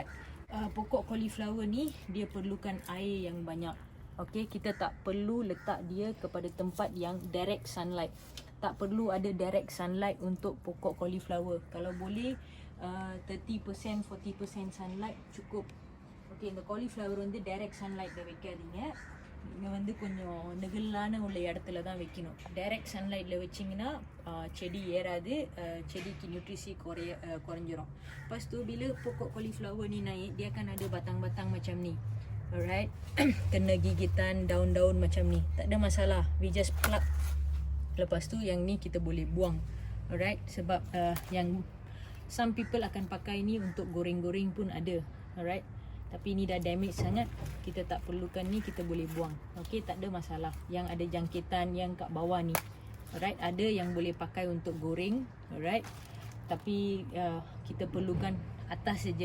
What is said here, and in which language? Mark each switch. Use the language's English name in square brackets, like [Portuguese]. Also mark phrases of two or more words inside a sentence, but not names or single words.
[Malay] Pokok cauliflower ni dia perlukan air yang banyak. Okay, kita tak perlu letak dia kepada tempat yang [English] direct sunlight. [Malay] Tak perlu ada [English] direct sunlight [Malay] untuk pokok cauliflower. Kalau boleh 30% 40% sunlight cukup. [Tamil] Okay, இந்த cauliflower வந்து [English] direct sunlight [Tamil] ல வைக்காதீங்க. இங்கே வந்து கொஞ்சம் நெகிழான உள்ள இடத்துல தான் வைக்கணும். [English] direct sunlight [Tamil] வச்சிங்கன்னா செடி ஏறாது, செடிக்கு nutrisi குறைஞ்சிரும். [Malay] Lepas tu bila pokok cauliflower ni naik, dia akan ada batang-batang macam ni. Alright. Kena gigitan daun-daun macam ni, tak ada masalah, [English] we just pluck. [Malay] Lepas tu yang ni kita boleh buang. Alright. Sebab yang [English] some people [Malay] akan pakai ni untuk goreng-goreng pun ada. Alright. Tapi ni dah damage sangat, kita tak perlukan ni, kita boleh buang. Okey, tak ada masalah. Yang ada jangkitan yang kat bawah ni. Alright, ada yang boleh pakai untuk goreng. Alright. Tapi kita perlukan atas saja.